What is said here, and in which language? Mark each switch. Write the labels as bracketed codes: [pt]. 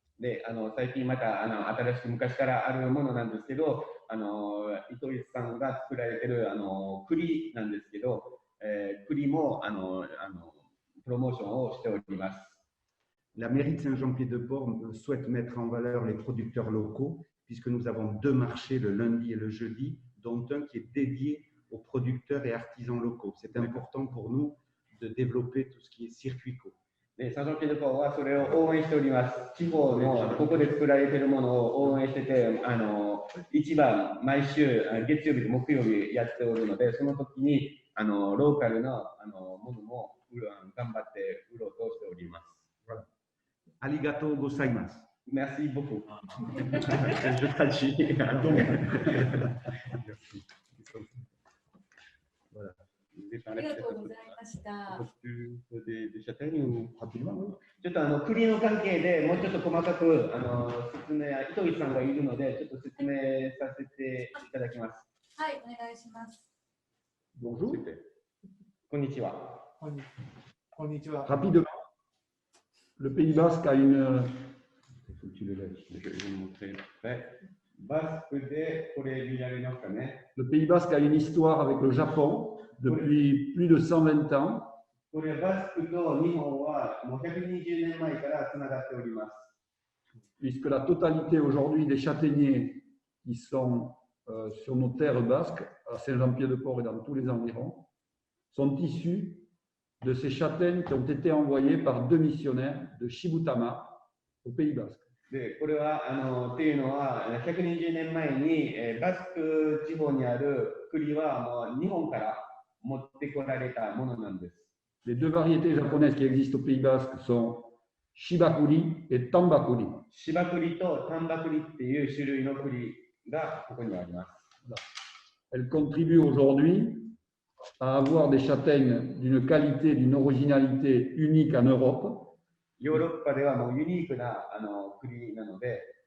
[ja] で、最近また新しく昔からあるものなんですけど、糸井さんが作られている栗なんですけど、栗もプロモーションをしております。 [fr] La mairie de Saint-Jean-Pied-de-Port souhaite mettre en valeur les producteurs locaux, puisque nous avons deux marchés, le lundi et le jeudi, dont un qui est dédié aux producteurs et artisans locaux. C'est important pour nous de développer tout ce qui est circuit court. [ja] で、サンジョンピードはそれを応援しております。地方のここで作られているものを応援してて、市場毎週月曜日と木曜日やっておるので、その時にローカルのものも頑張って売ろうとしております。 Arigato gozaimasu. [fr] Merci beaucoup. Je traduis. Voilà. Vous voulez [ja] あ [fr] parler [ja] りがと [fr] peut-être [ja] うございました。 [fr] un peu plus des châtaignes ou rapidement oui. [ja] ちょっと栗の関係でもうちょっと細かく説明、糸井さんがいるので、ちょっと説明させていただきます。はい、お願いします。 [fr] Bonjour. [ja] こんにちは。こんにちは。 [fr] Rapidement, le Pays Basque a une. Il faut que tu le lèves. Je vais vous montrer. Ouais. [ja] バスクでこれ見られますかね。 [fr] Le Pays Basque a une histoire avec le Japon depuis plus de 120 ans. [ja] これバスクと日本はもう120年前からつながっております。 [fr] Puisque la totalité aujourd'hui des châtaigniers qui sont sur nos terres basques, à Saint-Jean-Pied-de-Port et dans tous les environs, sont issus de ces châtaignes qui ont été envoyées par deux missionnaires de Shibutama au Pays Basque. [ja] で、これはっていうのは120年前にバスク地方にある栗はもう日本から持ってこられたものなんです。 [fr] Les deux variétés japonaises qui existent au Pays Basque sont Shibakuri et Tambakuri. [ja] 芝栗と丹波栗っていう種類の栗がここにあります。 [fr] Elles contribuent aujourd'hui à avoir des châtaignes d'une qualité, d'une originalité unique en Europe. [ja] ヨーロッパではもうユニークな栗なので、